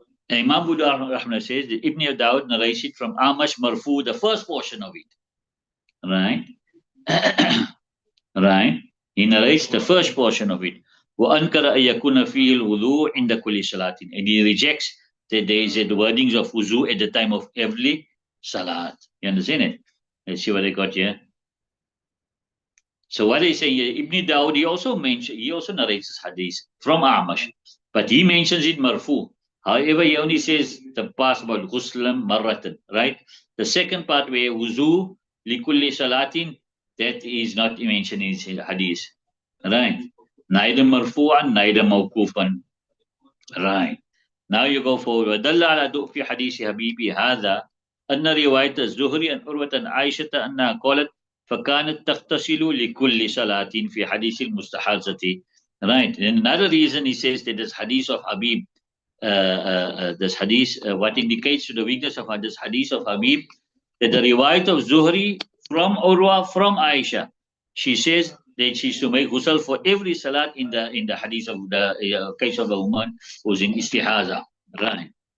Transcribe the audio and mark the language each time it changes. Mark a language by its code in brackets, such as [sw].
[en] Imam Abu Dawud says that Ibn Dawood narrates it from Amash marfu, the first portion of it, right? Right? He narrates the first portion of it. [ar] وأنكر أن يكون فيه الوضوء عند كل صلاة. [en] And he rejects that there is the wordings of wuzu at the time of every salat. You understand it? Let's see what I got here. So what they say here, Ibn Dawood, he also narrates this hadith from Amash, but he mentions it marfu. However, he only says the part about ghuslam marratan, right? The second part where wuzu likulli salatin, that is not mentioned in his hadith, right? Neither marfu'an, neither mawkufan, right? Now you go forward. [ar] دل على ضعف حديث حبيبي هذا أن رواية الزهري عن عروة عن عائشة أنها قالت فكانت تغتسل لكل صلاة في حديث المستحاضة. [en] Right. And another reason he says that this hadith of Habib, this hadith, what indicates to the weakness of this hadith of Habib, that the riwayat of Zuhri from Urwa from Aisha, she says that she used to make ghusl for every salat in the hadith of the case of a woman who's in istihaza. Right.